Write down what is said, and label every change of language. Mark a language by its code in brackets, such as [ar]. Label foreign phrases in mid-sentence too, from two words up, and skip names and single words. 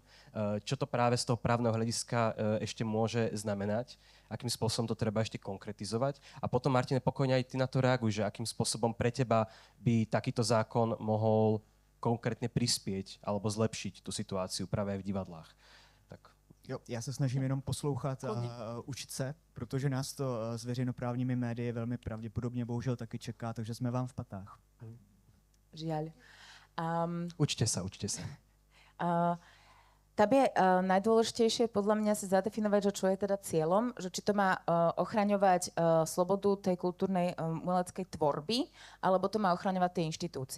[sk] Čo to práve z toho právneho hľadiska ešte môže znamenať? Akým spôsobom to treba ešte konkretizovať? A potom, Martine, pokojne aj ty na to reaguj, že akým spôsobom pre teba by takýto zákon mohol konkrétne prispieť alebo zlepšiť tú situáciu práve aj v divadlách. Tak. [cs] Jo, já se snažím jenom poslouchat a učit se, protože nás to s veřejnoprávními médii velmi pravděpodobně bohužel taky čeká, takže jsme vám v patách. [sk] Žiaľ. Učte sa. Tam je najdôležitejšie podľa mňa si zadefinovať, že čo je teda cieľom, že či to má ochraňovať slobodu tej kultúrnej umeleckej tvorby, alebo to má ochraňovať tie inštitúcie.